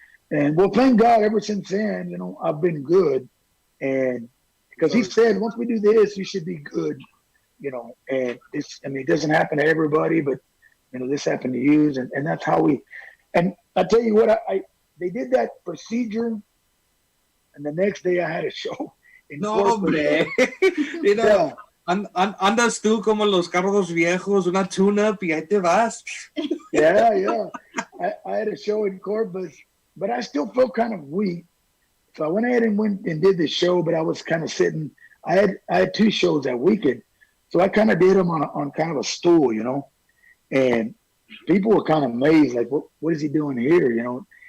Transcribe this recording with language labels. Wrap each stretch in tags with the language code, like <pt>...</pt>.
<en>And well, thank God, ever since then, you know, I've been good. And because he said, once we do this, you should be good, you know. And it's, I mean, it doesn't happen to everybody, but you know, this happened to you, and that's how we. And I tell you what, they did that procedure, and the next day I had a show in</en> <es>No, hombre. You know, andas tú como los carros viejos, una tune-up y ahí te vas.</es> <en>Yeah. I had a show in Corpus, but I still felt kind of weak. So I went ahead and went and did the show, but I was kind of sitting. I had 2 shows that weekend, so I kind of did them on kind of a stool, you know. And people were kind of amazed, like, what is he doing here, you know?</en>